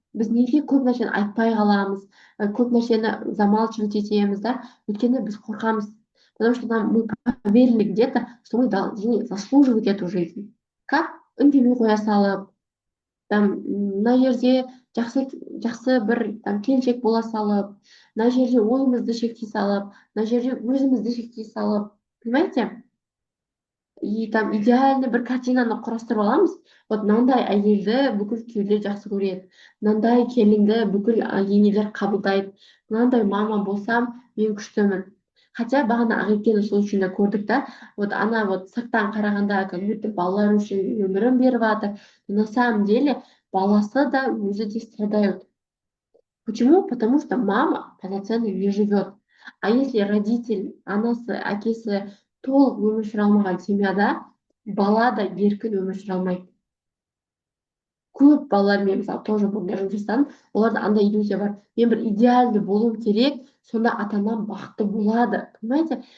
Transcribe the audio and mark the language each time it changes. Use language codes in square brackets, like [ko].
[kk] біз неге көп нәрсені айтпай қаламыз, көп нәрсені замалчивать етеміз да, өйткені біз қорқамыз, [ru] потому что нам мы поверили где-то, что мы должны заслуживать эту жизнь. Как? [kk] Үндемей қоя салып, там мына жерде жақсы жақсы бір там келіншек бола салып, мына жерде ойымызды шектей салып, мына жерде өзімізді шектей салып, [ru] понимаете? И там идеальный [kk] бір картинаны құрастырып аламыз. Вот мынандай әйелді бүкіл күйеулер жақсы көреді, мынандай келінді бүкіл енелер қабылдайды, мынандай мама болсам мен күштімін. Хотя бағана Ағекені сол үшін де көрдік та, вот ана вот сырттан қарағанда [ru] как будто [kk] балалар үшін өмірін беріп жатыр. [ru] На самом деле [kk] баласы да өзі де [ru] страдают. Почему? Потому что мама полноценно не живет. А если родитель, [kk] анасы, әкесі толық өмір сүре алмаған семьяда, бала да еркін өмір сүре алмайды. Көп балалармен мысалы тоже бұнда жұмыс жасадым, оларда андай иллюзия бар. Мен бір идеальный болуым керек, сонда ата-анам бақытты болады. [ru] Понимаете?